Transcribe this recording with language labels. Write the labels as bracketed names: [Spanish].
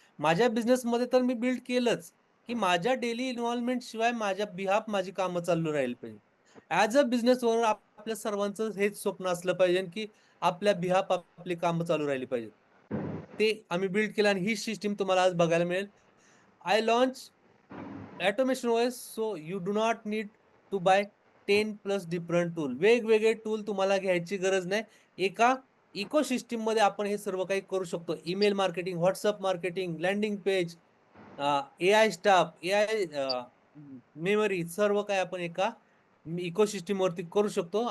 [Marathi] माझ्या बिझनेसमध्ये तर मी बिल्ड केलंच, की माझ्या डेली इन्व्हॉल्वमेंट शिवाय माझ्या बिहाफ माझी कामं चालू राहील पाहिजे. [English] as a business owner [Marathi] आपल्या सर्वांचं हेच स्वप्न असलं पाहिजे, की आपल्या बिहाफ आपली कामं चालू राहिली पाहिजेत. ते आम्ही बिल्ड केलं आणि ही सिस्टम तुम्हाला आज बघायला मिळेल. [English] I launch automation OS so you do not need to buy 10 plus different tool. [Marathi] वेगवेगळे टूल तुम्हाला घ्यायची गरज नाही. एका इकोसिस्टममध्ये आपण हे सर्व काही करू शकतो. Email marketing, WhatsApp marketing, landing page, AI staff, AI memory, सर्व काही आपण एका इकोसिस्टमवरती करू शकतो.